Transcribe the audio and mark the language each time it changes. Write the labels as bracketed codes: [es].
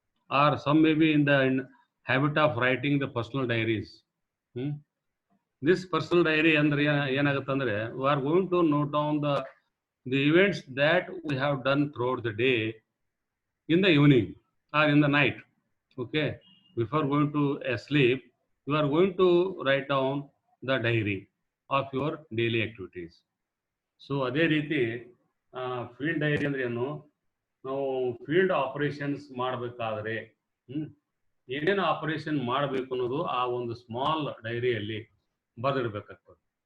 [en] Are some maybe in the habit of writing the personal diaries. This personal diary [kn] ಅಂದ್ರೆ ಏನಾಗುತ್ತಂದ್ರೆ [en] we are going to note down the events that we have done throughout the day in the evening or in the night. Okay, before going to sleep you are going to write down the diary of your daily activities. [kn] So ಅದೇ ರೀತಿ field dairy ಅಂದ್ರೆ ಏನು, ನಾವು field operations ಮಾಡಬೇಕಾದ್ರೆ ಏನೇನು operation ಮಾಡಬೇಕು ಅನ್ನೋದು ಆ ಒಂದು ಸ್ಮಾಲ್ ಡೈರಿಯಲ್ಲಿ ಬರೆದಿಡ್ಬೇಕಾಗ್ತದೆ.